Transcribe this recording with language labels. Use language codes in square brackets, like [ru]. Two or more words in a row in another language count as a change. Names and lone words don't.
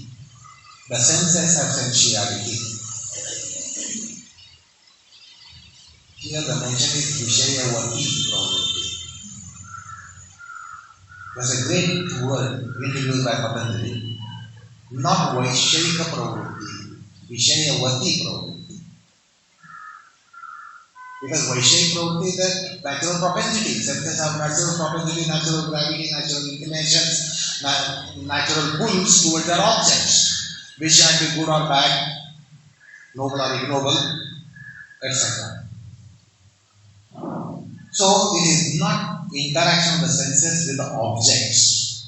[en] The senses have sensuality. Here the mention is [sa] विषयवती प्रवृत्तिरुत्पन्ना. [en] There's a great word introduced by Patanjali, not [sa] विषयिक प्रवृत्ति, विषयवती प्रवृत्ति. [en] Because [sa] विषयिक प्रवृत्ति [en] is a natural propensity. Senses have natural propensity, natural gravity, natural inclinations, natural pulls towards their objects, which can be good or bad, noble or ignoble, etc. So it is not interaction of the senses with the objects.